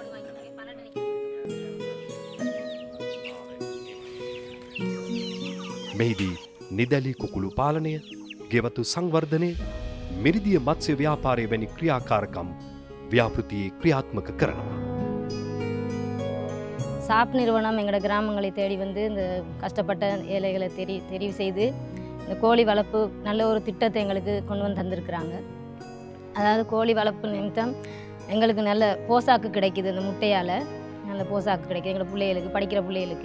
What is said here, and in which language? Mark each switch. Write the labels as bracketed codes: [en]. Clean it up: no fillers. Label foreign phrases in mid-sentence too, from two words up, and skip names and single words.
[si] මෙහිදී නිදැලි කුකුළු පාලනය, ගෙවතු සංවර්ධනය, මිරිදිය මත්ස්‍ය ව්‍යාපාරය වැනි ක්‍රියාකාරකම් ව්‍යාපෘතියේ ක්‍රියාත්මක කරනවා. [ta] சாப் நிறுவனம் எங்களோட கிராமங்களை தேடி வந்து இந்த கஷ்டப்பட்ட ஏழைகளை தெரிவு செய்து இந்த கோழி வளர்ப்பு நல்ல ஒரு திட்டத்தை எங்களுக்கு கொண்டு வந்து தந்திருக்கிறாங்க. அதாவது கோழி வளர்ப்பு நிமித்தம் எங்களுக்கு நல்ல போசாக்கு கிடைக்குது. இந்த முட்டையால் நல்ல போசாக்கு கிடைக்குது எங்களோட பிள்ளைகளுக்கு, படிக்கிற பிள்ளைகளுக்கு.